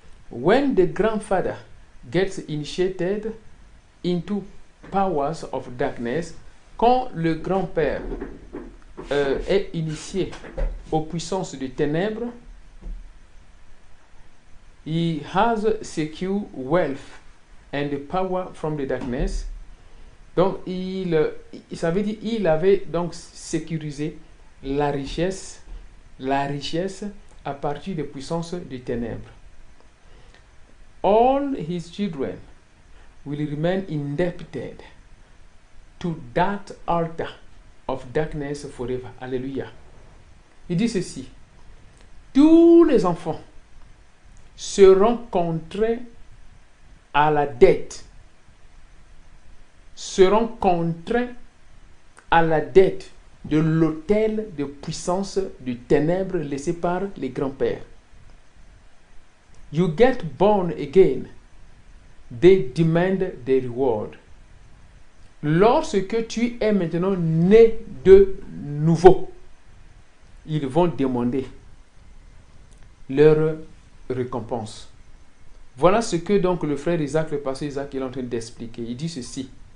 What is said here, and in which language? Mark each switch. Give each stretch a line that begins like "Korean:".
English: When the grandfather gets initiated into powers of darkness,
French: quand le grand-père est initié aux puissances des ténèbres,
English: he has secured wealth and power from the darkness.
French: Donc, ça veut dire il avait donc sécurisé la richesse à partir des puissances des ténèbres.
English: All his children will remain indebted to that altar of darkness forever.
French: Alléluia. Il dit ceci. Tous les enfants seront contraints à la dette. Seront contraints à la dette de l'autel de puissance du ténèbre laissé par les grands-pères.
English: You get born again, they demand the reward.
French: Lorsque tu es maintenant né de nouveau, ils vont demander leur récompense. Voilà ce que donc le frère Isaac, le pasteur Isaac, est en train d'expliquer. Il dit ceci.